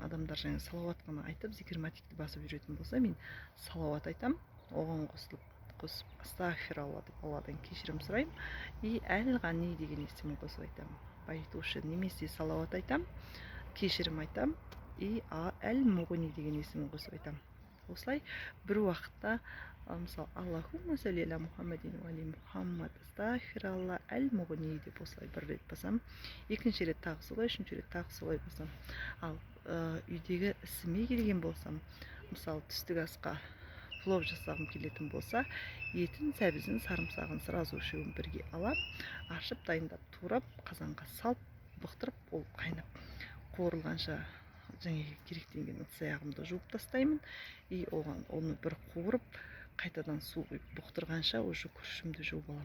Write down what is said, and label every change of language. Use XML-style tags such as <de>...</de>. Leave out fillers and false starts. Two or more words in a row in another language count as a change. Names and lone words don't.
<kk>Адамдар жаңа салауат қана айтып, зикір-матикті басып жүретін болса, мен салауат айтам, оған қосып астағфиралла деп Алладан кешірім сұраймын, и әл-ғани деген есімін қосып айтамын. Байытушы немесе салауат айтам, кешірім айтам, и әл-муғни деген есімін қосып айтам. Осылай бір уақытта, мысалы,</kk> <ar>اللهم صل على محمد وآل محمد أستغفر الله المغني</ar> <kk>деп осылай бір рет басам, екінші рет тағы солай, үшінші рет тағы солай басам. Ал үйдегі ісіме келген болсам, мысалы, түстік асқа плов жасағым келетін болса, етін, сәбізін, сарымсағын сразу үшеуін бірге алам, ашып, дайындап, турап, қазанға салып, бұқтырып, ол қайнап қуырылғанша жаңағы керектенген ыдыс-аяғымды жуып тастаймын, и оны бір қуырып, қайтадан су құйып бұқтырғанша уже күрішімді жуып аламын.</kk>